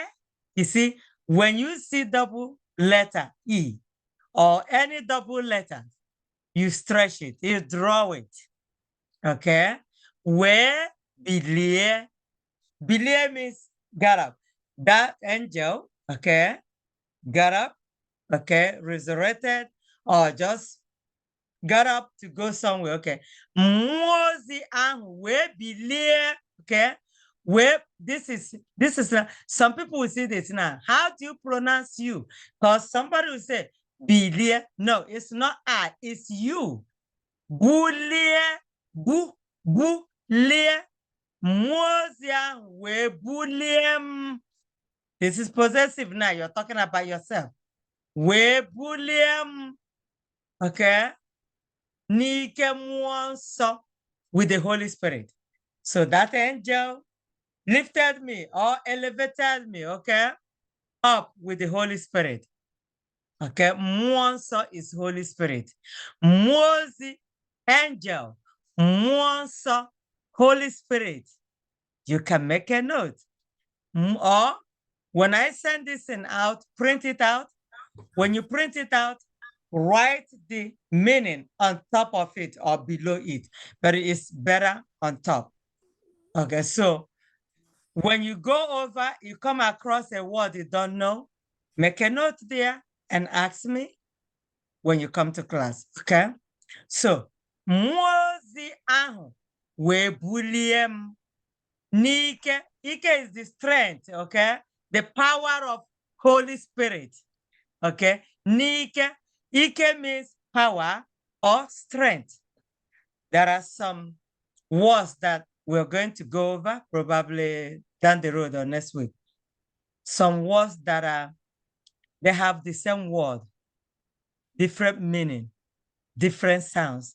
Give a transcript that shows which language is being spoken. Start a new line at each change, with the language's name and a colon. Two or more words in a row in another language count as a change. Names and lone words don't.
English: You see, when you see double letter E or any double letter, you stretch it, you draw it. Okay? Where bilie? Bilie means got up. That angel, okay, got up, okay, resurrected, or just got up to go somewhere, okay.
Igbo: Mozi ahụ wee bilie,
English: okay. Where this is some people will say this now. How do you pronounce you? Because somebody will say bilie. No, it's not I, it's you.
Igbo: Bulie, bulie. Mozi ahụ wee bulie.
English: This is possessive now. You're talking about yourself.
Igbo: Wee bulie. Okay. N'ike mmụọ nsọ
English: with the Holy Spirit. So that angel lifted me or elevated me, okay, up with the Holy Spirit. Okay,
Igbo: mmụọ nsọ
English: is Holy Spirit.
Igbo: Mozi, angel, mmụọ nsọ,
English: Holy Spirit. You can make a note. Or when I send this thing out, print it out. When you print it out, write the meaning on top of it or below it, but it's better on top. Okay, so when you go over, you come across a word you don't know, make a note there and ask me when you come to class, okay? So,
Igbo: Mwozi ahụ wee bulie m n'ike.
English: Ike is the strength, okay? The power of Holy Spirit, okay? N'ike. Ike means power or strength. There are some words that we're going to go over probably down the road or next week. Some words that they have the same word, different meaning, different sounds.